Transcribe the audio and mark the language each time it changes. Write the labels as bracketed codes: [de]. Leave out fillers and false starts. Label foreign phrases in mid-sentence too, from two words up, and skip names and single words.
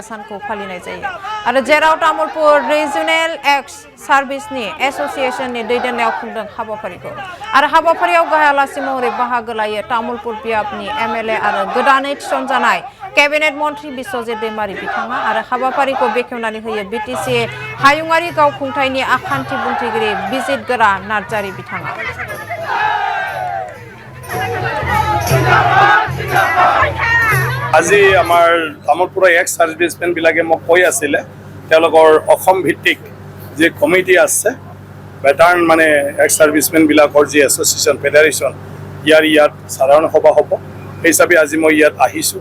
[brx] सानखौ फालिनाय जायो आरो जेराव तामुलपुर रिजनेल एक्स-सार्भिसनि एसोसिएशननि दैदेननायाव खुंदों हाबाफारिखौ आरो हाबाफारियाव गाहाय आलासि महरै बाहागो लायो तामुलपुर बियाबनि एमएलए आरो गोदानै थिसनजानाय केबिनेट मन्थ्रि बिश्वजित दैमारि बिथाङा आरो हाबाफारिखौ बेखेवनानै होयो बिटिसि हायुङारि गावखुंथायनि आखान्थि बुंथिगिरि बिजित गोरा नार्जारि बिथाङा। [as] আজি আমাৰ তামুলপুৰৰ এক্স সাৰ্ভিসমেন বিলাকে মোক কৈ আছিলে তেওঁলোকৰ অসম ভিত্তিক যে কমিটি আছে ভেটাৰান মানে এক্স সাৰ্ভিসমেন বিলাকৰ যে এছ'চিয়েশ্যন ফেডাৰেশ্যন ইয়াত সাধাৰণ সভা হ'ব সেই হিচাপে আজি মই ইয়াত আহিছোঁ।